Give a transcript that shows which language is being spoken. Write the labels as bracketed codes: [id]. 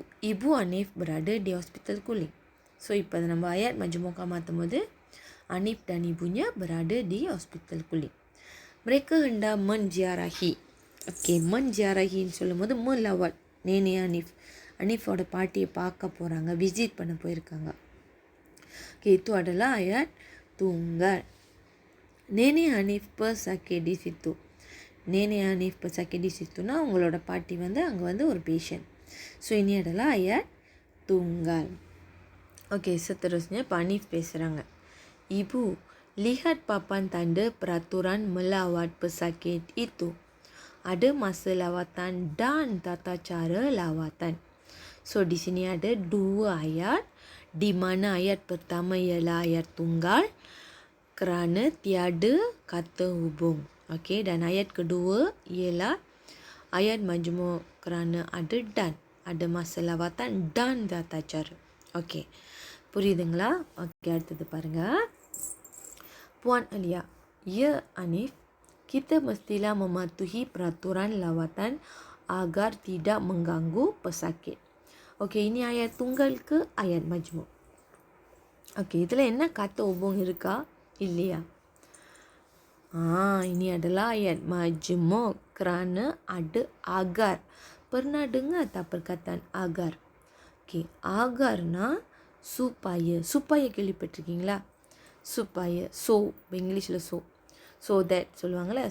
[ms] Ibu Anif berada di hospital kulit. So [ta] இப்போ நம்ம [ms] ayat majmuka மாற்றும் போது Anif dan ibunya berada di hospital kulit. Mereka hendak menziarahi. Okey, menziarahiன்னு சொல்லும்போது melawat nenek Anif. [ta] Anifோட பாட்டியை பார்க்க போகிறாங்க, விசிட் பண்ண போயிருக்காங்க. [ms] Okay, itu adalah ayat tunggal. Nenek Hanif pesakit di situ. Nenek Hanif pesakit di situ [ta] னா உங்களோட பாட்டி வந்து அங்கே வந்து ஒரு patient. [ms] ஸோ ini adalah ayat tunggal. Okay, seterusnya Pak Hanif [ta] பேசுகிறாங்க. [ms] Ibu, lihat papan tanda peraturan melawat pesakit itu. Ada masa lawatan dan tata cara lawatan. So di sini ada 2 ayat, di mana ayat pertama ialah ayat tunggal kerana tiada kata hubung. Okey, dan ayat kedua ialah ayat majmuk kerana ada dan, ada masa lawatan dan tata cara. [ta] Okey, புரியுதுங்களா? Okay, அடுத்தது பாருங்க. [ms] Puan Alia, ya Anif, kita mestilah mematuhi peraturan lawatan agar tidak mengganggu pesakit. Okey, ini ayat tunggal ke ayat majmuk? [ta] Okey, இதில் என்ன kata hubung இருக்கா இல்லையா? [ms] Ini adalah ayat majmuk kerana ada agar. Pernah dengar tak perkataan agar? Okey, agarனா supaya [ta] கேள்விப்பட்டிருக்கீங்களா? supaya, so இங்கிலீஷில் so that சொல்லுவாங்கள்ல.